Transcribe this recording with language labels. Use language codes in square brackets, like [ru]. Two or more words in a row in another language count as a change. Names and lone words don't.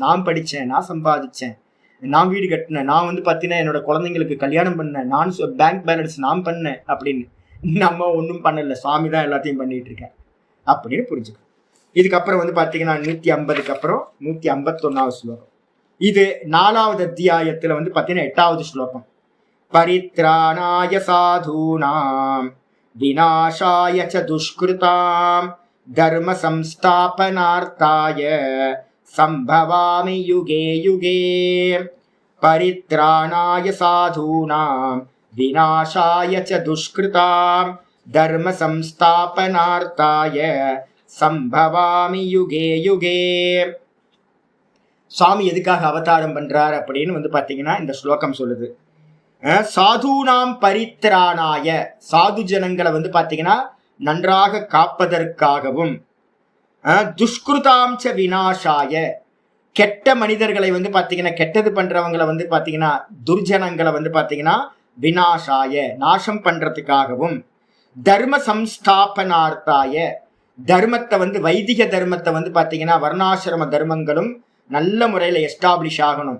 [ta] நான் படிச்சேன், நான் சம்பாதிச்சேன், நான் வீடு கட்டினேன், நான் பாத்தீங்கன்னா என்னோட குழந்தைங்களுக்கு கல்யாணம் பண்ணேன், நான் [en] bank balance [ta] நான் பண்ணேன் அப்படின்னு. நம்ம ஒன்றும் பண்ணல, சுவாமி தான் எல்லாத்தையும் பண்ணிட்டு இருக்கேன் அப்படின்னு புரிஞ்சுக்கணும். இதுக்கப்புறம் பாத்தீங்கன்னா 150க்கு அப்புறம் 151வது ஸ்லோகம். இது 4வது அத்தியாயத்துல பாத்தீங்கன்னா 8வது ஸ்லோகம். [sa] परित्राणाय साधूनाम् विनाशाय च दुष्कृताम् धर्म संस्थापनार्थाय सम्भवामि युगे युगे. परित्राणाय साधूनाम् विनाशाय च दुष्कृताम् धर्म संस्थापनार्थाय सम्भवामि युगे युगे. [ta] சுவாமி எதுக்காக அவதாரம் பண்றார் அப்படின்னு பாத்தீங்கன்னா இந்த ஸ்லோகம் சொல்லுது. [sa] साधूनाम् परित्राणाय, [ta] சாது ஜனங்களை பாத்தீங்கன்னா நன்றாக காப்பதற்காகவும், [sa] दुष्कृतांच विनाशाय, [ta] கெட்ட மனிதர்களை பாத்தீங்கன்னா கெட்டது பண்றவங்களை பாத்தீங்கன்னா துர்ஜனங்களை பாத்தீங்கன்னா விநாசாய நாசம் பண்றதுக்காகவும், [sa] धर्म संस्थापनार्थाय, [ta] தர்மத்தை வைதிக தர்மத்தை பாத்தீங்கன்னா வர்ணாசிரம தர்மங்களும் நல்ல முறையில எஸ்டாப்ளிஷ் ஆகணும்.